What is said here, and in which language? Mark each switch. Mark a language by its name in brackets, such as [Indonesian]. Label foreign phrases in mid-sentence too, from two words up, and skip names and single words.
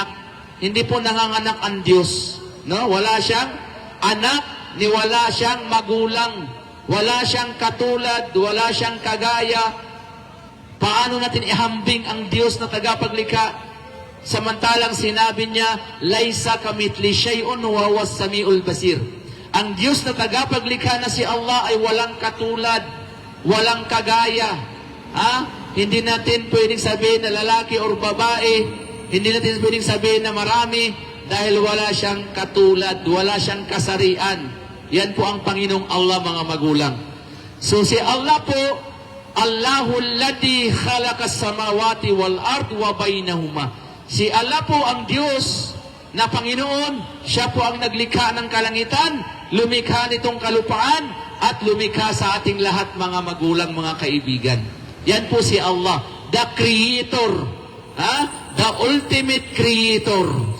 [Filipino] Hindi po nanganganak ang Diyos. No? Wala siyang anak, ni wala siyang magulang. Wala siyang katulad, wala siyang kagaya. Paano natin ihambing ang Diyos na tagapaglikha? Samantalang sinabi niya, [Arabic] ليس كمثله شيء وهو السميع البصير. [Filipino] Ang Diyos na tagapaglikha na si Allah ay walang katulad, walang kagaya. Hindi natin pwedeng sabihin na lalaki or babae, hindi natin pwedeng sabihin na marami dahil wala siyang katulad, wala siyang kasarian. Yan po ang Panginoong Allah, mga magulang. So si Allah po, [Arabic] الله الذي خلق السماوات والأرض وبينهما. [Filipino] Si Allah po ang Diyos na Panginoon. Siya po ang naglikha ng kalangitan, lumikha nitong kalupaan, at lumikha sa ating lahat, mga magulang, mga kaibigan. Yan po si [English] Allah, the Creator. The ultimate Creator.